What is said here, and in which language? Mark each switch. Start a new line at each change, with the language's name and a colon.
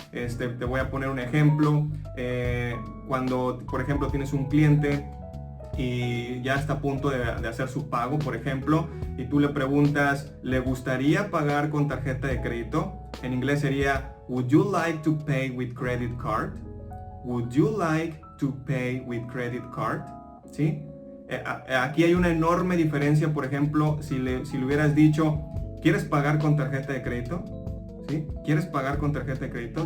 Spanish: Te voy a poner un ejemplo. Cuando, por ejemplo, tienes un cliente y ya está a punto de hacer su pago, por ejemplo, y tú le preguntas, ¿le gustaría pagar con tarjeta de crédito? En inglés sería,
English: would you like to pay with credit card? Would you like to pay with credit card?
Spanish: ¿Sí? Aquí hay una enorme diferencia. Por ejemplo, si le hubieras dicho, ¿quieres pagar con tarjeta de crédito? ¿Sí? ¿Quieres pagar con tarjeta de crédito?